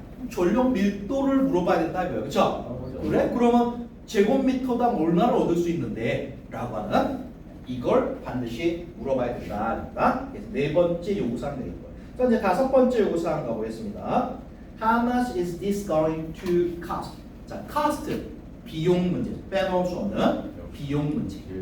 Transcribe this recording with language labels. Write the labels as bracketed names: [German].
[Korean] 전력 밀도를 물어봐야 된다 이거예요. 그렇죠? 그래? 그러면 제곱미터당 얼마를 얻을 수 있는데 라고 하는 이걸 반드시 물어봐야 된다. 그래서 네 번째 요구사항 되겠고요. 자, 이제 다섯 번째 요구사항 가보겠습니다. [English] How much is this going to cost? [Korean] 자, cost 비용 문제, 빼놓을 수 없는 비용 문제.